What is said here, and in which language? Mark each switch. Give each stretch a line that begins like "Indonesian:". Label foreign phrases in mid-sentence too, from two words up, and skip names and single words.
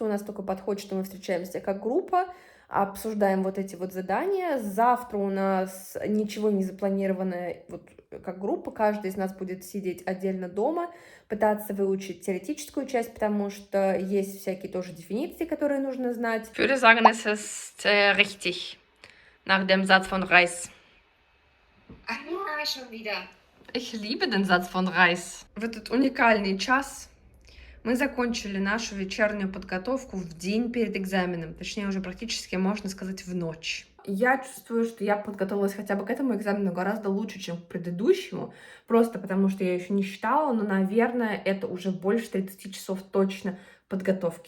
Russian: У нас только подход, что мы встречаемся как группа, обсуждаем вот эти вот задания. Завтра у нас ничего не запланировано вот как группа. Каждый из нас будет сидеть отдельно дома, пытаться выучить теоретическую часть, потому что есть всякие тоже дефиниции, которые нужно знать.
German: Ich würde sagen, es ist richtig. Nach dem Satz von Reis. Ah, schon wieder. Ich liebe den Satz von Reis.
Russian: В этот уникальный час мы закончили нашу вечернюю подготовку в день перед экзаменом. Точнее, уже практически, можно сказать, в ночь. Я чувствую, что я подготовилась хотя бы к этому экзамену гораздо лучше, чем к предыдущему. Просто потому, что я еще не считала, но, наверное, это уже больше 30 часов точно подготовки.